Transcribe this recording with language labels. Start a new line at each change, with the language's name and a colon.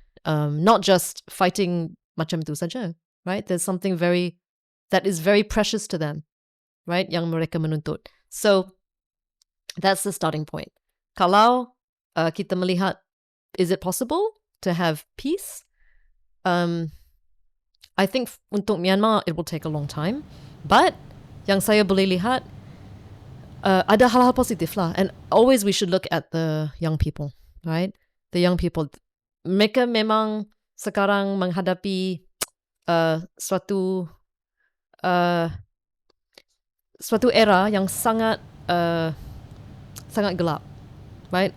English: Not just fighting
Malay: macam itu saja,
English: right? There's something that is very precious to them, right?
Malay: Yang mereka menuntut.
English: So that's the starting point.
Malay: Kalau kita melihat,
English: is it possible to have peace? I think untuk Myanmar it will take a long time.
Malay: But yang saya boleh lihat, ada hal-hal positif lah.
English: And always we should look at the young people, right? The young people.
Malay: Mereka memang sekarang menghadapi suatu era yang sangat gelap, right?